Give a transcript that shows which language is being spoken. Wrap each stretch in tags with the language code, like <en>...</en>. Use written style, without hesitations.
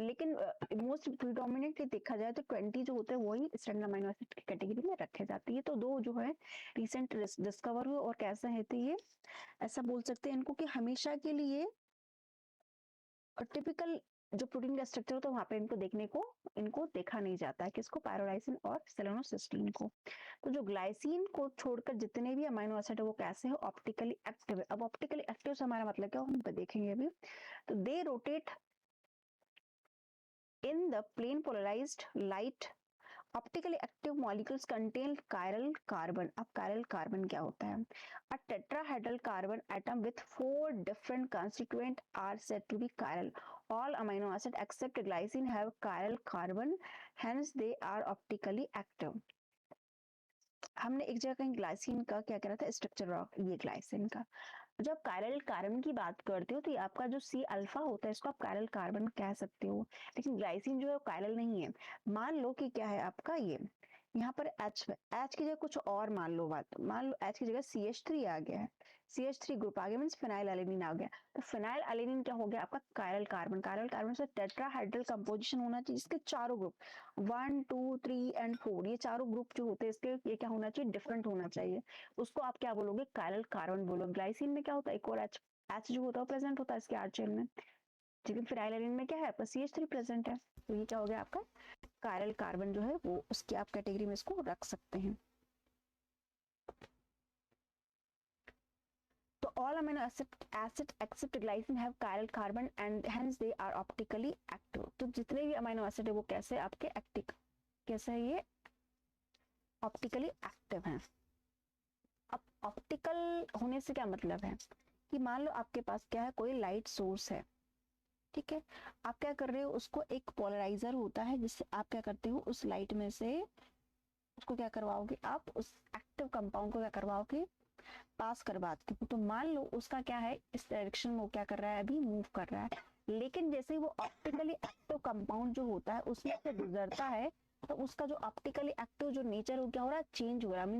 <hi>लेकिन most predominantly देखा जाए तो 20 जो होते हैं वही स्टैंडर्ड अमीनो एसिड की कैटेगरी में रखे जाते हैं। तो दो जो है रिसेंट डिस्कवर हुए, और कैसे है तो ये ऐसा बोल सकते हैं इनको कि हमेशा के लिए टिपिकल जो प्रोटीन का स्ट्रक्चर होता है वहां पे इनको देखा नहीं जाता है, किसको, पायरोलाइसिन और सेलेनोसिस्टीन को। तो जो ग्लाइसिन को छोड़कर जितने भी अमीनो एसिड है वो कैसे है, ऑप्टिकली एक्टिव है। अब ऑप्टिकली एक्टिव से हमारा मतलब क्या, हम देखेंगे अभी।</hi> <en>तो they rotate in the plane polarized light, optically active molecules contain chiral carbon।</en> <hi>अब chiral carbon क्या होता है,</hi> <en>a tetrahedral carbon atom with 4 different constituent are said to be chiral। all amino acid except glycine have chiral carbon, hence they are optically active।</en> <hi>हमने एक जगह कहीं glycine का क्या करा था, स्ट्रक्चर, ये ग्लाइसिन का। जब कायरल कार्बन की बात करते हो तो ये आपका जो सी अल्फा होता है इसको आप कायरल कार्बन कह सकते हो, लेकिन ग्लाइसिन जो है कायरल नहीं है। मान लो कि क्या है आपका ये, यहाँ पर H की जगह कुछ और मान लो, बात मान लो H की जगह CH3 आ गया है, CH3 ग्रुप आ गया, मीन्स फिनाइल एलेनिन आ गया। तो फिनाइल एलेनिन क्या हो गया आपका, कायरल कार्बन। कायरल कार्बन से टेट्राहाइड्रल कंपोजिशन होना चाहिए, इसके चारों ग्रुप 1 2 3 और 4, ये चारों ग्रुप जो होते हैं इसके ये क्या होना चाहिए, डिफरेंट होना चाहिए, उसको आप क्या बोलोगे, कायरल कार्बन बोलोगे। ग्लाइसिन में क्या होता है, एक और H जो होता है प्रेजेंट होता है इसके R चेन में, लेकिन फिनाइल एलेनिन में क्या है आपका CH3 प्रेजेंट है। तो ये क्या हो गया आपका कायरल कार्बन जो है वो उसकी आप कैटेगरी में इसको रख सकते हैं। तो</hi> <en>all amino acid except glycine have chiral carbon and hence they are optically active.</en> <hi>तो जितने भी अमीनो एसिड है वो कैसे आपके एक्टिव, कैसे है ये ऑप्टिकली एक्टिव हैं. अब ऑप्टिकल होने से क्या मतलब है कि मान लो आपके पास क्या है, कोई लाइट सोर्स है, ठीक है, आप क्या कर रहे हो, उसको एक पोलराइजर होता है जिससे आप क्या करते हो, उस लाइट में से उसको क्या करवाओगे, आप उस एक्टिव कंपाउंड को क्या करवाओगे, पास करवाते हो. तो मान लो उसका क्या है, इस डायरेक्शन में वो क्या कर रहा है, अभी मूव कर रहा है, लेकिन जैसे ही वो ऑप्टिकली एक्टिव कंपाउंड जो होता है उसमें से गुजरता है तो उसका जो ऑप्टिकली एक्टिव जो नेचर वो क्या हो रहा है, चेंज हो रहा है.</hi>